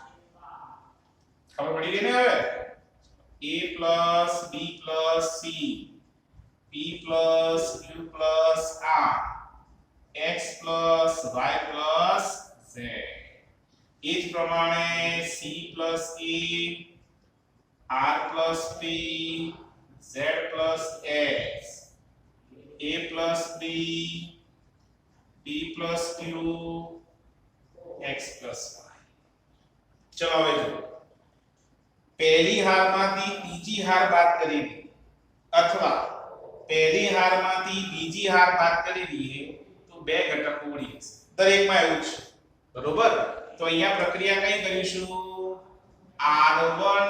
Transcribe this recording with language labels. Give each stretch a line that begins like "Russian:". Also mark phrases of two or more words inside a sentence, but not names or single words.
Gujarati: ખબર પડી ગઈ ને? હવે
English: a + b + c p + q + r x + y + z. એ જ પ્રમાણે c + a r + p z + x a + b p + q x + y.
Gujarati: ચલો હવે જો પહેલી હારમાંથી ત્રીજી હાર બાદ કરી દઈએ અથવા પહેલી હારમાંથી બીજી હાર બાદ કરી દઈએ બે ઘટકો મળી જશે દરેકમાં એવું છે બરોબર તો અહીંયા પ્રક્રિયા કઈ કરીશું r1